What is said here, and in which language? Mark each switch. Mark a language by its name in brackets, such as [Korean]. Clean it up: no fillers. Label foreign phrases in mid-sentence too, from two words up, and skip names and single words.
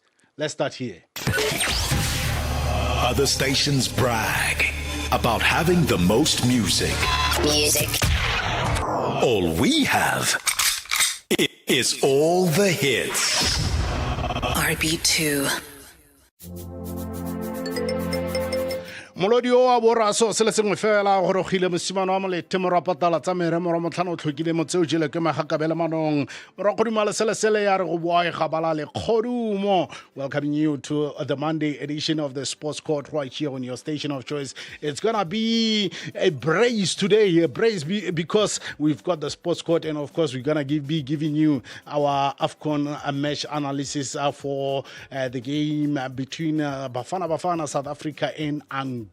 [English] Let's start here. Other stations brag about having the most music. All we have is all the hits. RB2. [Tswana] Molodi o a boraso se le sengwe fela go rogile mosimane wa Malete morapatala tsa mere mora motlhano o tlhokile motseo jele ke magakabela manong mora godimo le sele ya re go boa ga bala le khodumo. [English] Welcoming you to the Monday edition of the Sports Court right here on your station of choice. It's gonna be a brace today, because we've got the Sports Court, and of course we're gonna be giving you our Afcon match analysis for the game between Bafana South Africa and Angola.